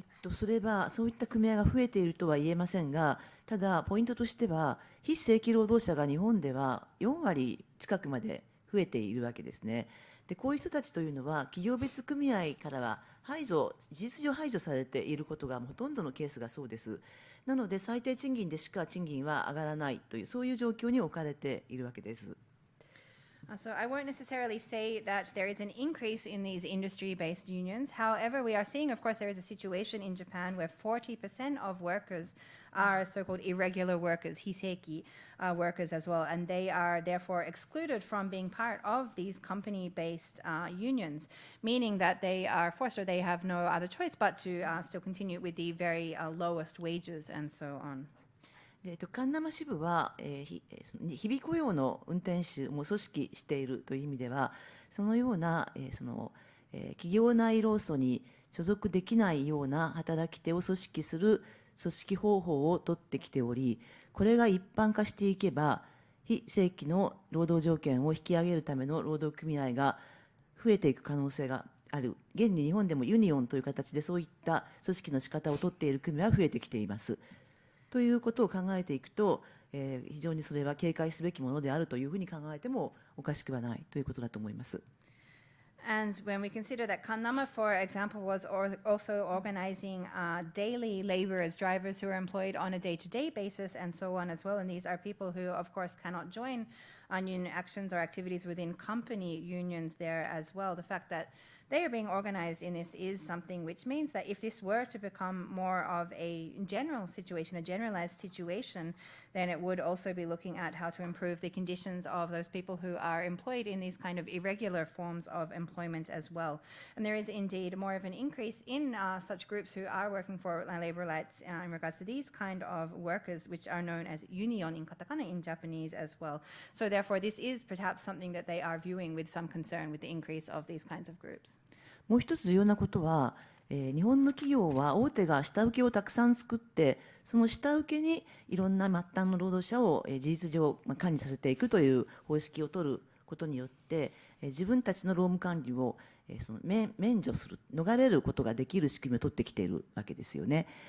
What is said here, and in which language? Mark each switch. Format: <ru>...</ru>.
<ja>それはそういった組合が増えているとは言えませんが、ただポイントとしては非正規労働者が日本では4割近くまで増えているわけですね。でこういう人たちというのは企業別組合からは事実上排除されていることがほとんどのケースがそうです。なので最低賃金でしか賃金は上がらないというそういう状況に置かれているわけです。</ja> <en>So I won't necessarily say that there is an increase in these industry-based unions. However, we are seeing, of course, there is a situation in Japan where 40% of workers are so-called irregular workers, hiseki workers as well, and they are therefore excluded from being part of these company-based unions, meaning that they are forced or they have no other choice but to still continue with the very lowest wages and so on.</en> <ja>でカンナマ支部は、日々雇用の運転手も組織しているという意味では、そのような、企業内労組に所属できないような働き手を組織する組織方法を取ってきており、これが一般化していけば、非正規の労働条件を引き上げるための労働組合が増えていく可能性がある。現に日本でもユニオンという形でそういった組織の仕方を取っている組は増えてきています。ということを考えていくと、非常にそれは警戒すべきものであるというふうに考えてもおかしくはないということだと思います。</ja> <en>And when we consider that Kannama, for example, was also organizing daily laborers, drivers who are employed on a day-to-day basis and so on as well, and these are people who, of course, cannot join union actions or activities within company unions there as well. The fact that they are being organized in this is something which means that if this were to become more of a general situation, a generalized situation, then it would also be looking at how to improve the conditions of those people who are employed in these kind of irregular forms of employment as well. And there is indeed more of an increase in such groups who are working for labor rights in regards to these kind of workers, which are known as union in katakana in Japanese as well. So therefore, this is perhaps something that they are viewing with some concern with the increase of these kinds of groups.</en> <ja>もう一つ重要なことは、日本の企業は大手が下請けをたくさん作って、その下請けにいろんな末端の労働者を事実上管理させていくという方式を取ることによって、自分たちの労務管理を免除する、逃れることができる仕組みを取ってきているわけですよね。</ja>